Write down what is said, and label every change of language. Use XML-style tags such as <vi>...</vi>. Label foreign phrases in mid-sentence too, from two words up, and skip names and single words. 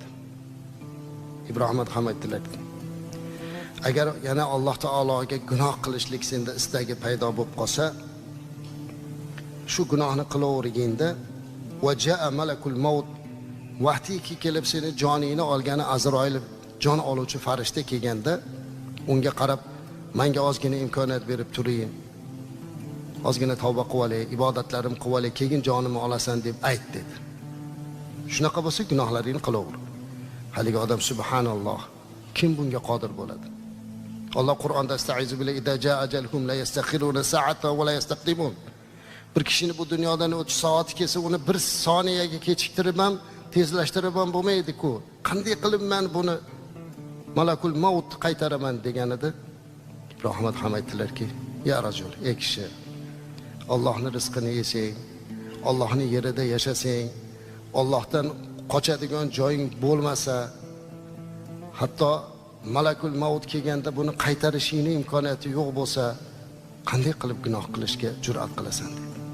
<uz>Ibrohim ham aytdilar, agar yana Alloh taologa gunoh qilishlik senda istagi paydo bo'lib qolsa, shu gunohni qilaverganda</uz> <ar>وجاء ملك الموت,</ar> <uz>vaqtiki kelib seni joningni olgani Azroil, jon oluvchi farishta kelganda, unga qarab, menga ozgina imkoniyat berib turing, ozgina tavba qilib olay, ibodatlarim qilib olay, keyin jonimni olasan deb ayt dedi. Shunaqa bo'lsa gunohlaringni qilaver. Haligi odam subhanalloh, kim bunga qodir bo'ladi? Alloh Qur'onda</uz> <ar>أستعيذ بالله إذا جاء أجلهم لا يستأخرون ساعة ولا يستقدمون.</ar> <uz>Bir kishini bu dunyodan o'tish soati kelsa, uni bir soniyaga kechiktirib ham, tezlashtirib ham bo'lmaydi-ku. Qanday qilib men buni</uz> <ar>ملك الموت</ar> <uz>qaytaraman deganida, Ibrohim ham aytdilarki,</uz> <ar>يا رجل,</ar> <uz>ey kishi, Allohning rizqini yesang, Allohning yerida yashasang, Allohdan qochadigan joying bo'lmasa, hatto</uz> <ar>ملك الموت</ar> <uz>kelganda buni qaytarishingning imkoniyati yo'q bo'lsa, qanday qilib gunoh qilishga jur'at qilasan dedi.</uz>